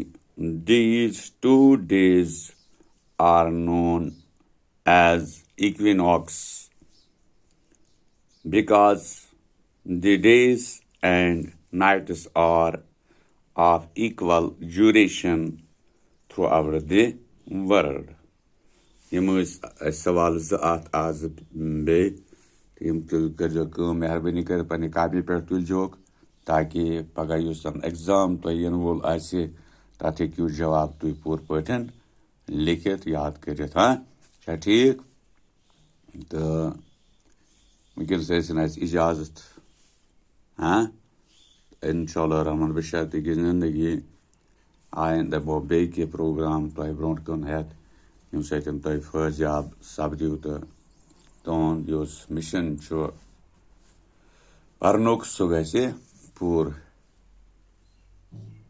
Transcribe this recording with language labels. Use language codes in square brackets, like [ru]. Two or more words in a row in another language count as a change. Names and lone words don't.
[en] These 2 days are known as equinox because the days and nights are of equal duration throughout the world. [ks] यम सवाल आज बे कर मेहरबानी कर पे कापी पे तुलजोक ताकि पगह एग्जाम तुन वोल तथ हेकू जवाब तुम पूर पे लिखित याद कर ठीक तो वनकस इजाजत इंशाअल्लाह रहमान बशर्त कि जिंदगी आइंद बो बे प्रोग्राम तुम ब्रो कन हेत यम तुम फैजाब सपदू तो तुंद मिशन पर्नुक सह गि पूर।